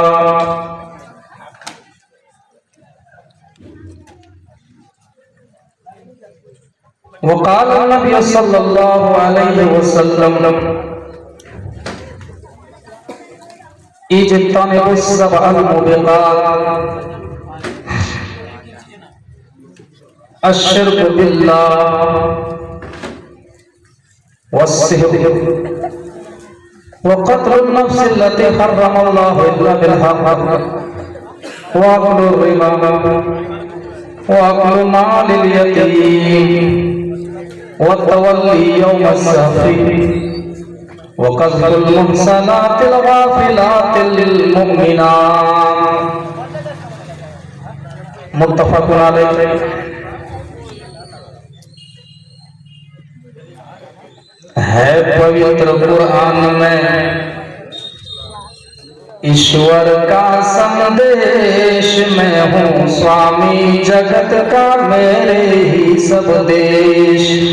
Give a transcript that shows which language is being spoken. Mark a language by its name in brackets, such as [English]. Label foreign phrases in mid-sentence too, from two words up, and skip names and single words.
[Arabic] وقال النبي صلى الله عليه وسلم اجتنبوا السبع الموبقات الشرك بالله والسحر وقتل النفس التي حرم الله إلا بالحق وأكل الربا وأكل مال اليتيم والتولي يوم الزحف وقذف المحصنات الغافلات المؤمنات. متفق عليه. [Hindi] है पवित्र कुरान में ईश्वर का संदेश, मैं हूँ स्वामी जगत का मेरे ही सब देश।